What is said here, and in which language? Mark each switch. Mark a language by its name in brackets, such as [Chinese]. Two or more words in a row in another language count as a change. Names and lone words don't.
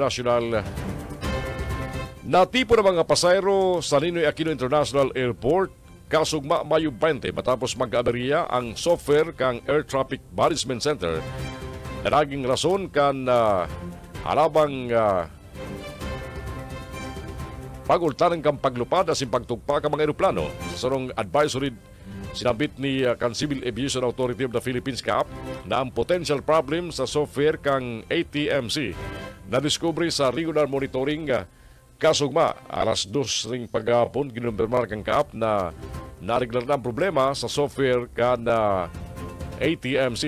[Bikol] Nacional, natipo ng mga pasayro sa Ninoy Aquino International Airport kasugma Mayo 20 matapos mag-aberiya ang software kang Air Traffic Management Center na naging rason kan halabang pagultanan kang paglupad asin pagtugpa ka mga aeroplano. Sa sarong advisory sinabit ni Civil Aviation Authority of the Philippines CAAP na ang [English] potential problem [Bikol] sa software kang ATMC na diskubre sa [English] regular monitoring [Bikol] kasugma alas 2 ring paghapon ginumpirmar kang CAAP na nareglar na ang problema sa software kan ATMC.